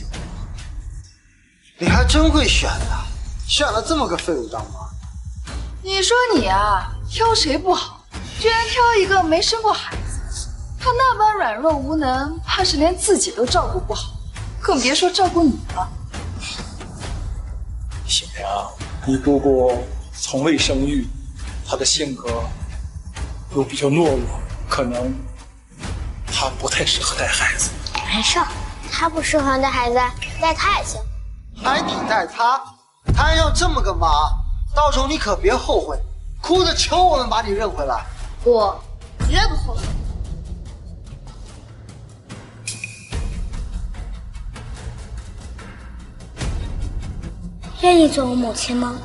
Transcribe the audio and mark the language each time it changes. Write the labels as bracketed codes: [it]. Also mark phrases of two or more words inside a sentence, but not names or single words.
[zh] 你還真會選啊，選了這麼個廢物當媽。你說你啊，挑誰不好，居然挑一個沒生過孩子。他那般軟弱無能，怕是連自己都照顧不好，更別說照顧你了。小娘，你姑姑從未生育，她的性格又比较懦弱，可能她不太適合帶孩子。没事，她不適合帶孩子，帶她也行。还你带她，她还要這麼個媽，到時候你可別後悔，哭着求我們把你認回來。我絕不後悔。願意做我母親嗎？